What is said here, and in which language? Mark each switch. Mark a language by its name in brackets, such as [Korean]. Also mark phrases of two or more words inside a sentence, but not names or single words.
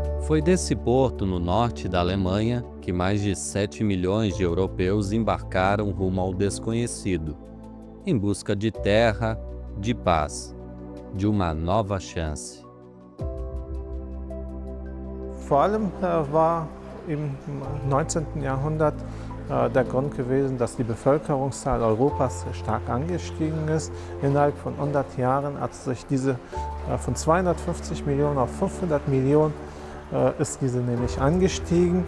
[Portuguese] Foi desse porto, no norte da Alemanha, que mais de 7 milhões de europeus embarcaram rumo ao desconhecido, em busca de terra, de paz, de uma nova chance. [German] Vor allem war im 19. Jahrhundert der Grund gewesen, dass die Bevölkerungszahl Europas stark angestiegen ist. Innerhalb von 100 Jahren hat sich diese von 250 Millionen auf 500 Millionen ist diese nämlich angestiegen.